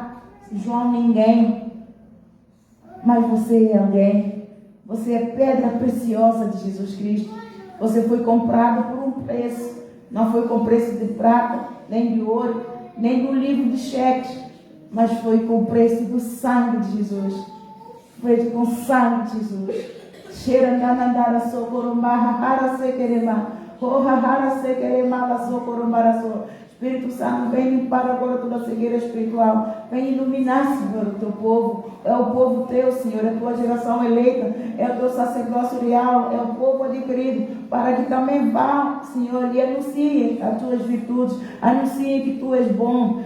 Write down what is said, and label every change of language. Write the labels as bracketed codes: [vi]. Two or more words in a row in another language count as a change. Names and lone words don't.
[pt] João ninguém, mas você é alguém. Você é pedra preciosa de Jesus Cristo. Você foi comprado por um preço. Não foi com preço de prata, nem de ouro, nem do livro de cheques, mas foi com o preço do sangue de Jesus. Foi com o sangue de Jesus. Xerandanandara socorombarra hara sequerema. Rohahara sequerema la socorombarasô. Espírito Santo, vem limpar agora toda a cegueira espiritual. Vem iluminar, Senhor, o teu povo. É o povo teu, Senhor, é a tua geração eleita. É o teu sacerdócio real. É o povo adquirido. Para que também vá, Senhor, e anunciem as tuas virtudes. Anunciem que tu és bom.